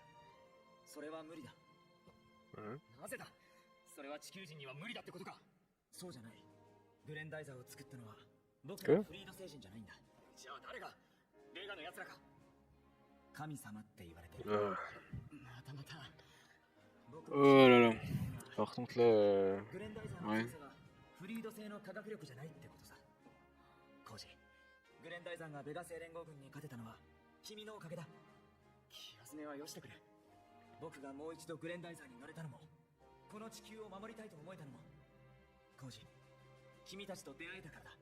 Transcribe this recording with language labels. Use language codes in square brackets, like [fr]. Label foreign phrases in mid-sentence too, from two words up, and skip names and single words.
[ja] それは無理だ。なぜだ。それは地球人には無理だってことか。そうじゃない。グレンダイザーを作ったのは僕らフリード星人じゃないんだ。じゃあ誰が。レガの奴らか。神様って言われてる。またまた。 [fr] Oh là là. Par contre là. [ja] グレンダイザーの [fr] Ouais. [ja] 強さがフリード製の科学力じゃないってことさ。コージ、グレンダイザーがベガ星連合軍に勝てたのは君のおかげだ。気休めはよしてくれ。僕がもう一度グレンダイザーに乗れたのも、この地球を守りたいと思えたのも、コージ、君たちと出会えたからだ。